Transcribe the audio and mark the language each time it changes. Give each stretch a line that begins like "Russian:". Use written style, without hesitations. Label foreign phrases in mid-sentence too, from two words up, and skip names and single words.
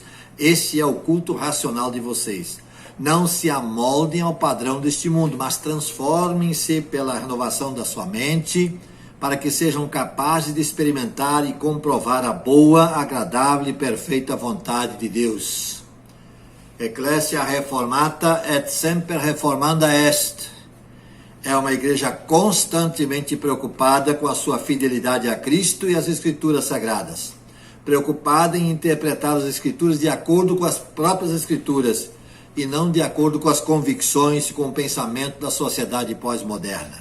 Portuguese: Esse é o culto racional de vocês. Não se amoldem ao padrão deste mundo, mas transformem-se pela renovação da sua mente, para que sejam capazes de experimentar e comprovar a boa, agradável e perfeita vontade de Deus.
Latin: Ecclesia reformata et semper reformanda est.
Portuguese: É uma igreja constantemente preocupada com a sua fidelidade a Cristo e às Escrituras Sagradas, preocupada em interpretar as Escrituras de acordo com as próprias Escrituras e não de acordo com as convicções e com o pensamento da sociedade pós-moderna.